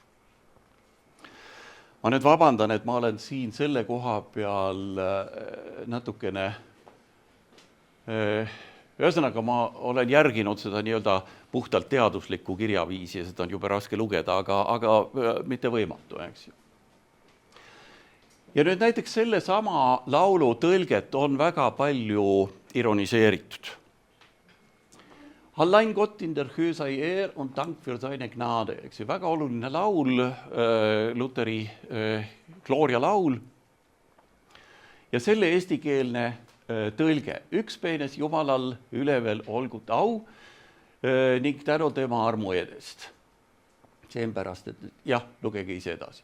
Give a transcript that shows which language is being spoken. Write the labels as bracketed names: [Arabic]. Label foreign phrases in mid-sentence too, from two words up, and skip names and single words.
[Estonian] Ma nüüd vabandan, et ma olen siin selle koha peal natukene, ühesõnaga ma olen järginud seda nii-öelda puhtalt teaduslikku kirjaviisi ja seda on jube raske lugeda, aga mitte võimatu, eks ju. Ja nüüd näiteks selle sama laulu tõlget on väga palju ironiseeritud. [German] Allein Gott in der Höhe sei und Dank für seine Gnade. [Estonian] Eks ju, väga oluline laul, Luteri Gloria laul. Ja selle eestikeelne tõlge. Ükspeines Jumalal ülevel olgut au ning tänu tema armu edest. Seepärast, et jah, lugege ise edasi.